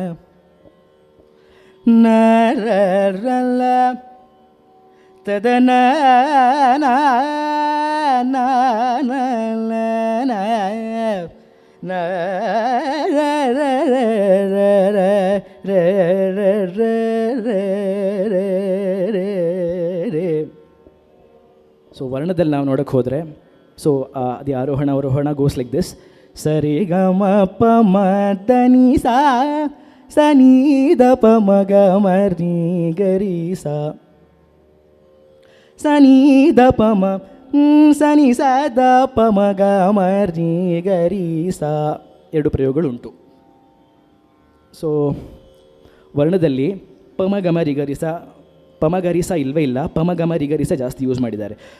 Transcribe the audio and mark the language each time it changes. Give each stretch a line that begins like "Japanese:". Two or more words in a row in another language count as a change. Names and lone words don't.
Kannada: ನ ರ ರ ಲ ತದನ ನ ನ ನ ನ ನ ನ ರ ರ ರ ರ ರ ರ ರ. ಸೊ ವರ್ಣದಲ್ಲಿ ನಾವು ನೋಡೋಕ್ಕೆ ಹೋದರೆ,
English: so the
Kannada: ಆರೋಹಣ ಅವರೋಹಣ
English: goes like this. ಸರಿ ಗ ಮ ಪ ಮ ದ ನಿ ಸಾ ಸ ನೀ ದ ಪ ಮ ಗ ಮ ರಿ ಗ ರಿ ಸಾ ಸ ನೀ ದ ಪ ಮ ಸ ನಿ ಸ ದ ಪ ಮ ಗ ಮ ರಿ ಗ ರಿ ಸಾ.
Kannada: ಎರಡು ಪ್ರಯೋಗಗಳುಂಟು. ಸೊ ವರ್ಣದಲ್ಲಿ ಪಮಗಮರಿಗರಿಸ ಪಮಗರಿಸ ಇಲ್ಲವೇ ಇಲ್ಲ, ಪಮಗಮರಿಗರಿಸ ಜಾಸ್ತಿ ಯೂಸ್ ಮಾಡಿದ್ದಾರೆ.